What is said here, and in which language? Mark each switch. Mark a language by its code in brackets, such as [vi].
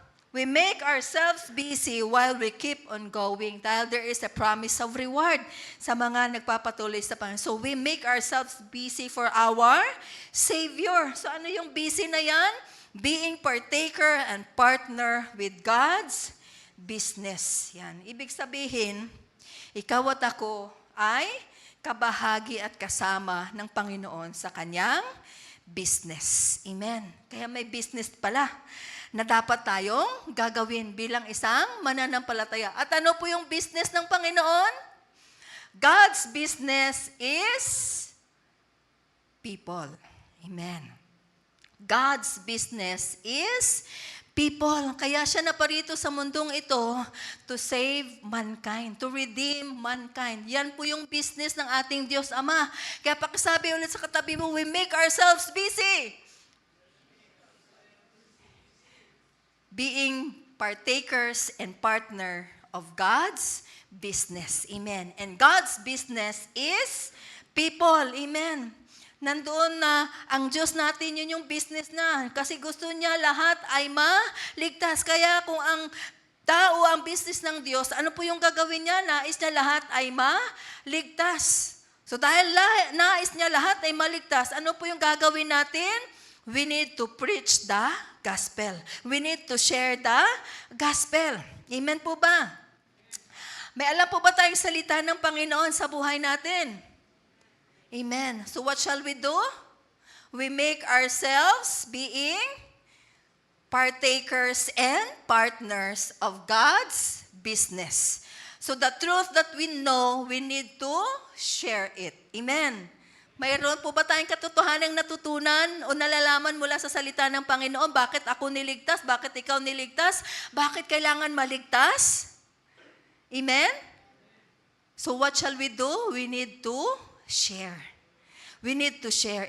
[en] We make ourselves busy while we keep on going [tl] dahil [en] there is a promise of reward [tl] sa mga nagpapatuloy sa Panginoon. [en] So we make ourselves busy for our Savior. [tl] So ano yung busy na yan? [en] Being partaker and partner with God's business. [tl] Yan. Ibig sabihin, ikaw at ako ay kabahagi at kasama ng Panginoon sa kanyang business. Amen. Kaya may business pala na dapat tayong gagawin bilang isang mananampalataya. At ano po yung business ng Panginoon? [en] God's business is people. Amen. God's business is people. [tl] Kaya siya naparito sa mundong ito [en] to save mankind, to redeem mankind. [tl] Yan po yung business ng ating Diyos Ama. Kaya pakisabi ulit sa katabi mo, [en] we make ourselves busy. Being partakers and partner of God's business. Amen. And God's business is people. Amen. [tl] nandoon na ang Diyos natin, yun yung business na. Kasi gusto niya lahat ay maligtas. Kaya kung ang tao ang business ng Diyos, ano po yung gagawin niya? Nais niya lahat ay maligtas. So dahil nais niya lahat ay maligtas, ano po yung gagawin natin? [en] We need to preach the gospel. We need to share the gospel. [tl] Amen po ba? May alam po ba tayong salita ng Panginoon sa buhay natin? [en] Amen. So what shall we do? We make ourselves being partakers and partners of God's business. So the truth that we know, we need to share it. Amen. [tl] Mayroon po ba tayong katotohanang natutunan o nalalaman mula sa salita ng Panginoon? Bakit ako niligtas? Bakit ikaw niligtas? Bakit kailangan maligtas? Amen? [en] So what shall we do? We need to share. We need to share.